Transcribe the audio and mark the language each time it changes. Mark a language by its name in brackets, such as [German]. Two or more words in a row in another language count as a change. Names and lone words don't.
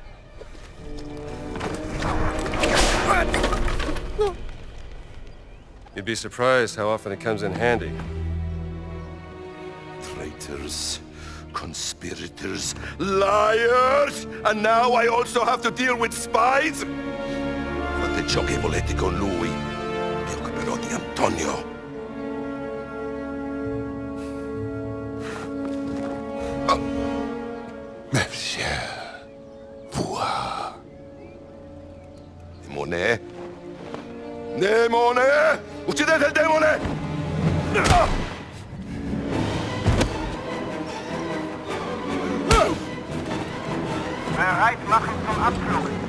[English] You'd be surprised how often it comes in handy. Traitors, conspirators, liars! And now I also have to deal with spies? [Italian] Fate ciò che volete con lui. Mi occuperò di Antonio. [French] Monsieur, voir. [Italian] Demone? Demone! Uccidete il demone! [German] Bereit machen zum Abflug.